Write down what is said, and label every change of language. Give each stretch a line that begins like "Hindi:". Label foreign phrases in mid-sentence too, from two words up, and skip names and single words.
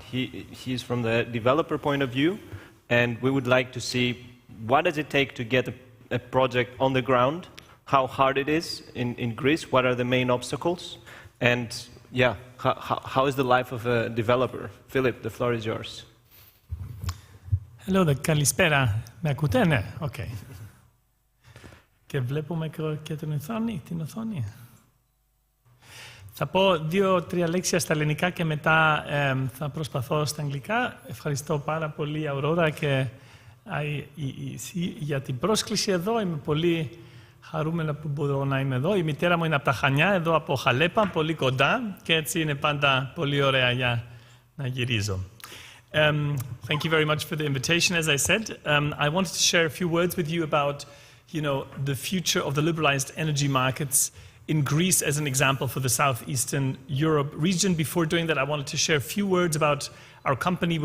English: He's from the developer point of view, and we would like to see what does it take to get a project on the ground, how hard it is in Greece, what are the main obstacles, and how is the life of a developer? Philip, the floor is yours. Hello,
Greek: καλησπέρα. Με ακούτε, ναι, οκ. Και βλέπουμε και την οθόνη. Θα πω 2-3 λέξεις στα ελληνικά και μετά θα προσπαθώ στα αγγλικά. Ευχαριστώ πάρα πολύ, Αουρόρα και για την πρόσκληση εδώ. Είμαι πολύ χαρούμενα που μπορώ να είμαι εδώ. Η μητέρα μου είναι από τα Χανιά, εδώ από Χαλέπα, πολύ κοντά και έτσι είναι πάντα πολύ ωραία για να γυρίζω.
English: Thank you very much for the invitation. As I said, I wanted to share a few words with you about, the future of the liberalized energy markets in Greece as an example for the Southeastern Europe region. Before doing that, I wanted to share a few words about our company.